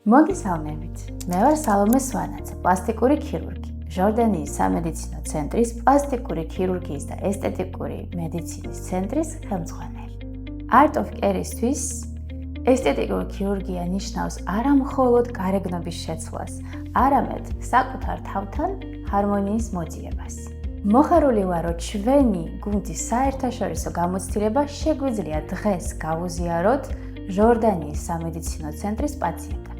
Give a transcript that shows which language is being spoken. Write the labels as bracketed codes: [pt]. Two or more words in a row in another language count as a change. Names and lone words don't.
[ka] მოგესალმებით. მე ვარ სალომე სვანაძე, პლასტიკური ქირურგი. ჟორდანიის სამედიცინო ცენტრის პლასტიკური ქირურგიის და ესთეტიკური მედიცინის ცენტრის ხელმძღვანელი. Art of Care-ისთვის ესთეტიკური ქირურგია ნიშნავს არა მხოლოდ გარეგნობის შეცვლას, არამედ საკუთარ თავთან ჰარმონიის მოძიებას. მოხარული ვარ, რომ ჩვენი გუნდის საერთაშორისო გამოცდილება შეგვიძლია დღეს გავუზიაროთ ჟორდანიის სამედიცინო ცენტრის პაციენტებს.